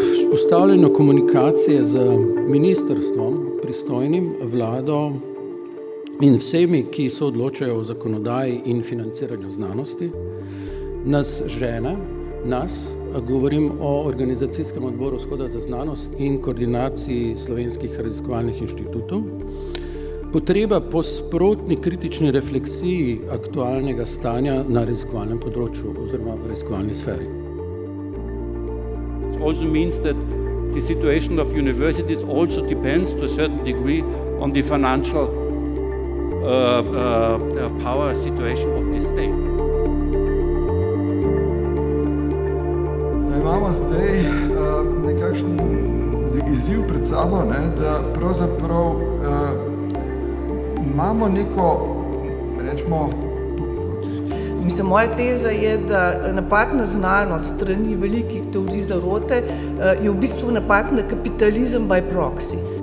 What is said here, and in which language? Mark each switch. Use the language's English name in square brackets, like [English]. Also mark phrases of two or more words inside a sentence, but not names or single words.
[Slovenian] Vzpostavljanje komunikacije z ministrstvom, pristojnim, vlado in vsemi, ki se odločajo o zakonodaji in financiranju znanosti, nas žene, govorim o Organizacijskem odboru Shoda za znanost in koordinaciji slovenskih raziskovalnih inštitutov, potreba po sprotni kritični refleksiji aktualnega stanja na raziskovalnem področju oziroma v raziskovalni sferi. [English] It also means that the situation of universities also depends to a certain degree on the financial power situation of the state. [Slovenian] Imamo zdaj nekakšen izziv pred sabo, da pravzaprav imamo neko, rečemo... Mislim, moja teza je, da napad na znanost strani velikih teorij zarote je v bistvu napad na kapitalizem [English] by proxy.